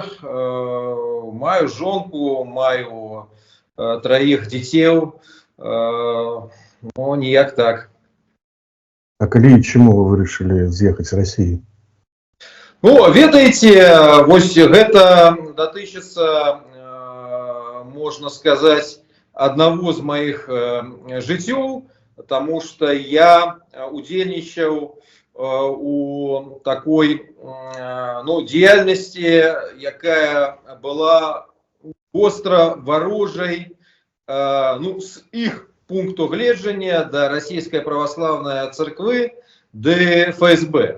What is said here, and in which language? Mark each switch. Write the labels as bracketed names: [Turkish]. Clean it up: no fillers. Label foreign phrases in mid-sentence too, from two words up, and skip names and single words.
[Belarusian] Маю жонку, маю троих дзяцей, ну, ніяк так. А калі і чаму вы вырашылі з'ехаць з России? Ну, ведаеце, вось гэта датычыцца, [Russian] можно сказать, одного [Belarusian] з моих жыццёў, [Russian] потому что [Belarusian] я удзельнічаў у такой, ну, дзейнасці, якая была остро варожай, ну, с их пункту гледжання да Российской православной церквы ды ФСБ.